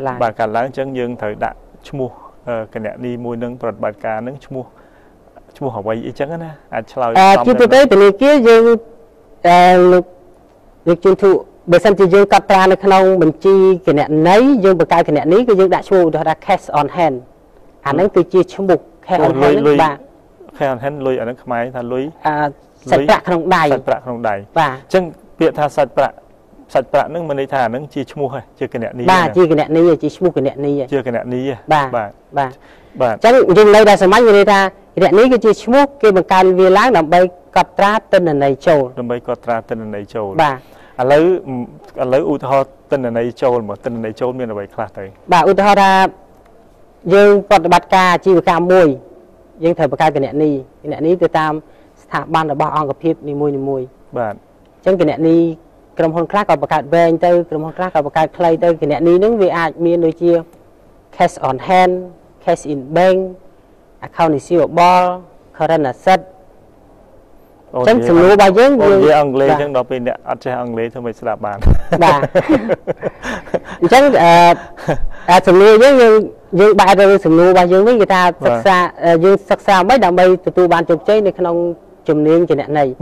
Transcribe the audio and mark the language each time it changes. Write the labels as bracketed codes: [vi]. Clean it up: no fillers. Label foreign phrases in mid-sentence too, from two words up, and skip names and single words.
[km] ឡើងអញ្ចឹងយើងត្រូវដាក់ឈ្មោះគណនីមួយនឹងប្រតិបត្តិការនឹងឈ្មោះអ្វីអីចឹងណាអាចឆ្លើយ ជាទូទៅធនាគារយើងលោកជំទូបើសិនជាយើងកត់ត្រានៅក្នុងបញ្ជីគណនីយើងបង្កើតគណនីគឺយើងដាក់ឈ្មោះឧទាហរណ៍ថា [en] cash on hand [km] អាហ្នឹងគឺជាឈ្មោះ [en] cash on hand [km] បាទ [en] cash on hand [km] លុយអាហ្នឹងខ្មែរថាលុយ សាច់ប្រាក់ក្នុងដៃ សាច់ប្រាក់ក្នុងដៃ បាទ អញ្ចឹងពាក្យថាសាច់ប្រាក់ហ្នឹងមានន័យថាអាហ្នឹងជាឈ្មោះជាគណនី បាទជាគណនីជាឈ្មោះគណនី ជាគណនី បាទអញ្ចឹងយើងនៅដល់សម័យមានន័យថាគណនីគឺជាឈ្មោះគេបង្កើតវាឡើងដើម្បីកត់ត្រាទិន្នន័យចូល ដើម្បីកត់ត្រាទិន្នន័យចូល បាទ ឥឡូវឧទាហរណ៍ទិន្នន័យចូលមកទិន្នន័យចូលមានអ្វីខ្លះទៅ បាទឧទាហរណ៍ថាយើងប្រតិបត្តិការអាជីវកម្មមួយយើងត្រូវបង្កើតគណនីទៅតាមស្ថាប័នរបស់អង្គភាពនីមួយ បាទ អញ្ចឹងគណនីក្រុមហ៊ុនខ្លះក៏បង្កើតវែងទៅក្រុមហ៊ុនខ្លះក៏បង្កើតខ្លីទៅគណនីហ្នឹងវាអាចមានដូចជា [en] cash on hand cash in bank account receivable current asset [km] អញ្ចឹងសំណួររបស់យើង និយាយអង់គ្លេសអញ្ចឹងដល់ពេលអ្នកអត់ចេះអង់គ្លេសធ្វើមិនស្ដាប់បាន បាទអញ្ចឹងសំណួរយើងបែរទៅសំណួររបស់យើងវិញគេថាយើងសិក្សាមិនដើម្បីទទួលបានជោគជ័យនៅក្នុងជំនាញគណនេយ្យ